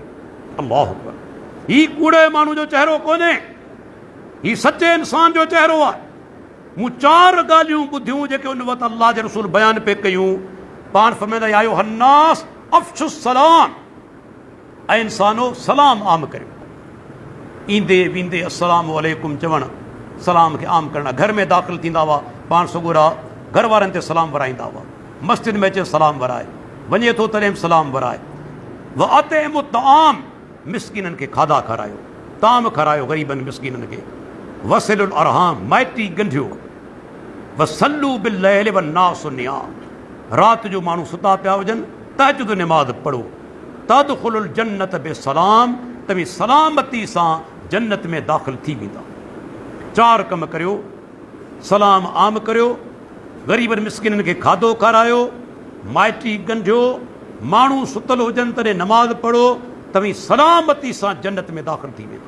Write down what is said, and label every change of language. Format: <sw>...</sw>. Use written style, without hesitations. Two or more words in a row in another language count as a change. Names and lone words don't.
<ar>الله أكبر,</ar> <sd>ही कूड़े माण्हू जो चहिरो कोन्हे, ही सचे इंसान जो चहिरो आहे। मूं चार ॻाल्हियूं ॿुधियूं जेके उन वक़्तु अल्लाह जे रसूल बयान पे कयूं। पाण फरमाईंदा</sd> <ar>أيها الناس أفشوا السلام,</ar> <sd>ऐं इंसानो सलाम आम करियो। ईंदे वेंदे</sd> <ar>السلام عليكم</ar> <sd>चवणु, सलाम खे आम करणु। घर में दाख़िल थींदा हुआ पाण सगुरा घर वारनि ते सलाम वराईंदा हुआ, मस्जिद में अचे सलाम वराए, वञे थो तॾहिं सलाम वराए।</sd> <ar>وأطعموا الطعام,</ar> <sd>मिसकीननि खे खाधा खारायो, ताम खारायो ग़रीबनि मिसकीननि खे।</sd> <ar>وصلوا الأرحام,</ar> <sd>माइटी ॻंढियो।</sd> <ar>وصلوا بالليل والناس نيام,</ar> <sd>राति जो माण्हू सुता पिया हुजनि तहज्जुद निमाज़ पढ़ो।</sd> <ar>تدخلوا الجنة بسلام,</ar> <sd>तव्हीं सलामती सां जन्नत में दाख़िल थी वेंदा। चार कम करियो, सलाम आम करियो, ग़रीबनि मिसकिननि खे खाधो खारायो, माइटी ॻंढियो, माण्हू सुतल हुजनि तॾहिं नमाज़ पढ़ो, तव्हीं सलामती सां जन्नत में दाख़िल थी वेंदा।</sd>